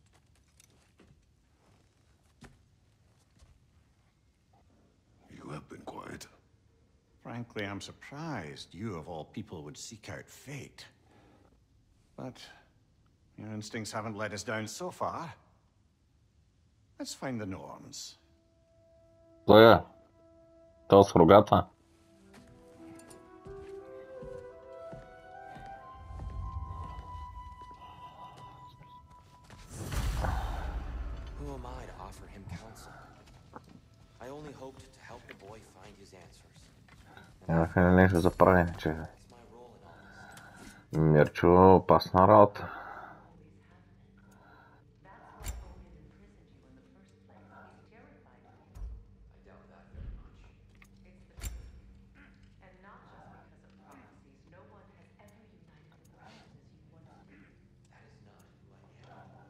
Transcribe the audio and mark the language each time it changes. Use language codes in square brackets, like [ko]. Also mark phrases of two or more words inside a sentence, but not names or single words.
[en] You have been quiet. Frankly, I'm surprised you, of all people, would seek out fate. But your instincts haven't let us down so far. Let's find the Norns. [bg] Той е. То с рогата. [en] Who am I to offer him counsel? I only hoped to help the boy find his answers. [bg] Нямаше нещо за правене, че [en] It's my role in all this. [bg] Мирчо, опасна работа. [en] I doubt that very much. It's the truth. And not just because of prophecies. No one has ever united the realms as you once did. That is not who I am anymore.